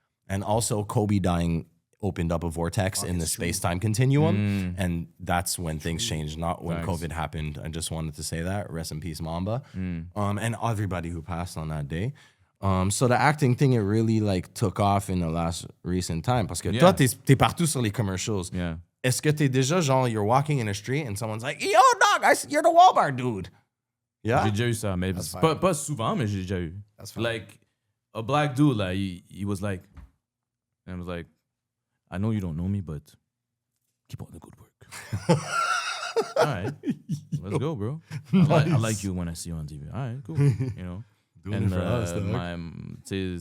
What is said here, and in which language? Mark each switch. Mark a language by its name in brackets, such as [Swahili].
[English] And also Kobe dying opened up a vortex in the space-time continuum. And that's when things changed, not when COVID happened. I just wanted to say that. Rest in peace, Mamba. And everybody who passed on that day. So the acting thing, it really like took off in the last recent time. [French] Parce que toi, t'es partout sur les commercials. [English] Yeah. [French] Est-ce que t'es déjà genre, [English] you're walking in a street and someone's like, yo, dog, you're the Walmart dude. Yeah? [French] J'ai déjà eu ça, mais pas souvent, mais j'ai déjà eu. [English] Like, a black dude, like, he was like, and I was like, I know you don't know me, but keep up the good work. All right, let's go, bro. I like you when I see you on TV. All right, cool. You know, Doing it for us, dog.